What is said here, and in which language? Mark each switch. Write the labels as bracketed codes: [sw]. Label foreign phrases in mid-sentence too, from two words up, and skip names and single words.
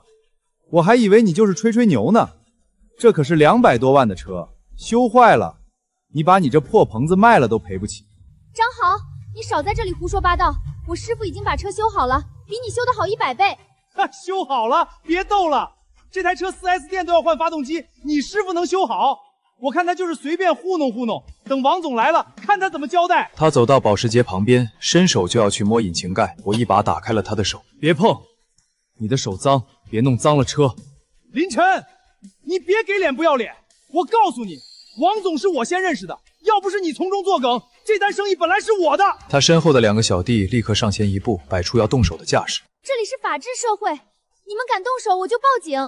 [zh] 我還以為你就是吹吹牛呢。這可是200多萬的車，修壞了，你把你這破棚子賣了都賠不起。張豪，你少在這裡胡說八道！我師傅已經把車修好了，比你修的好100倍。修好了，別逗了！這台車 4S 店都要換發動機，你師傅能修好？我看他就是隨便糊弄糊弄，等王總來了，看他怎麼交代。他走到保時捷旁邊，伸手就要去摸引擎蓋，我一把打開了他的手。別碰，你的手髒，別弄髒了車。林晨，你別給臉不要臉！我告訴你，王總是我先認識的，要不是你從中作梗，這單生意本來是我的。他身後的2個小弟立刻上前一步，擺出要動手的架勢。這裡是法治社會，你們敢動手我就報警。